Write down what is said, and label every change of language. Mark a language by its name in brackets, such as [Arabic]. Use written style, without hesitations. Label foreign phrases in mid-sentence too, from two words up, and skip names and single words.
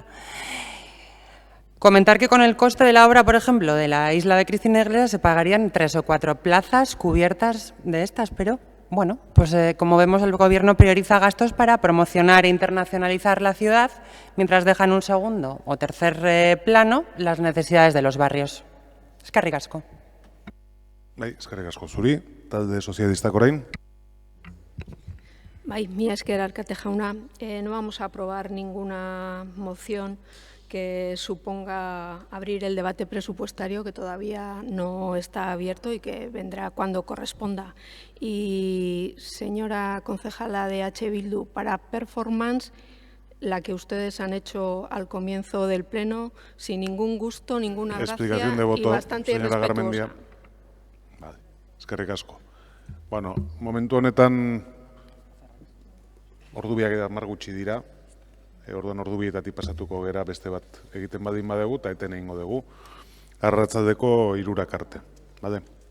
[Spanish] Comentar que con el coste de la obra, por ejemplo, de la isla de Cristina Iglesias se pagarían 3 o 4 plazas cubiertas de estas, pero bueno, pues como vemos el Gobierno prioriza gastos para promocionar e internacionalizar la ciudad, mientras deja en un segundo o tercer plano las necesidades de los barrios. [Basque] Eskerrik asko. Eskerrik asko zuri, talde sozialistak orain. Mila esker Arkate jauna, [Spanish] no vamos a aprobar ninguna moción que suponga abrir el debate presupuestario, que todavía no está abierto y que vendrá cuando corresponda. Y, señora concejala de H. Bildu, para performance, la que ustedes han hecho al comienzo del Pleno, sin ningún gusto, ninguna gracia y bastante irrespetuosa. [Basque] Eskerrik asko. Bueno, momentu honetan ordubiak eta 10 gutxi dira. Orduan ordubietatik pasatuko gera beste bat egiten badin badegu eta eten egingo dugu. Arratsaldeko 3 arte. Bale?